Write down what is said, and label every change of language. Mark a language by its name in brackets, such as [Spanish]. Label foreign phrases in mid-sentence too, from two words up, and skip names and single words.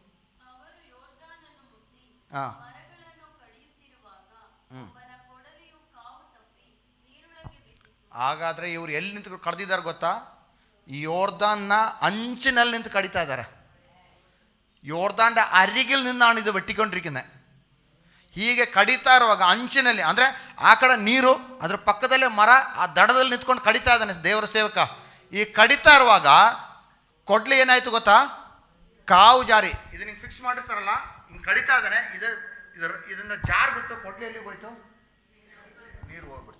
[Kannada] ಹಾಗಾದರೆ ಇವರು ಎಲ್ಲಿ ನಿಂತು ಕಡ್ದಿದ್ದಾರೆ ಗೊತ್ತಾ? ಈ ಯೋರ್ದಾನ್ನ ಅಂಚಿನಲ್ಲಿ ನಿಂತು ಕಡಿತಾ ಇದ್ದಾರೆ. [Malayalam] ಯೋರ್ದಾൻ്റെ അരികിൽ നിന്നാണ് ഇത് വെട്ടിക്കൊണ്ടിരിക്കുന്നത്. [Kannada] ಹೀಗೆ ಕಡಿತಾ ಇರುವಾಗ ಅಂಚಿನಲ್ಲಿ, ಅಂದರೆ ಆ ಕಡೆ ನೀರು, ಅದರ ಪಕ್ಕದಲ್ಲೇ ಮರ, ಆ ದಡದಲ್ಲಿ ನಿಂತ್ಕೊಂಡು ಕಡಿತಾ ಇದ್ದಾನೆ ದೇವರ ಸೇವಕ. ಈ ಕಡಿತಾ ಇರುವಾಗ ಕೊಡ್ಲಿ ಏನಾಯಿತು ಗೊತ್ತಾ? ಕಾವು ಜಾರಿ. ಇದು ಹಿಂಗೆ ಫಿಕ್ಸ್ ಮಾಡಿರ್ತಾರಲ್ಲ, ಹಿಂಗೆ ಕಡಿತಾ ಇದ್ದಾನೆ, ಇದನ್ನು ಜಾರ್ಬಿಟ್ಟು ಕೊಡ್ಲಿಯಲ್ಲಿ ಹೋಯ್ತು, ನೀರು ಹೋಗ್ಬಿಡ್ತು.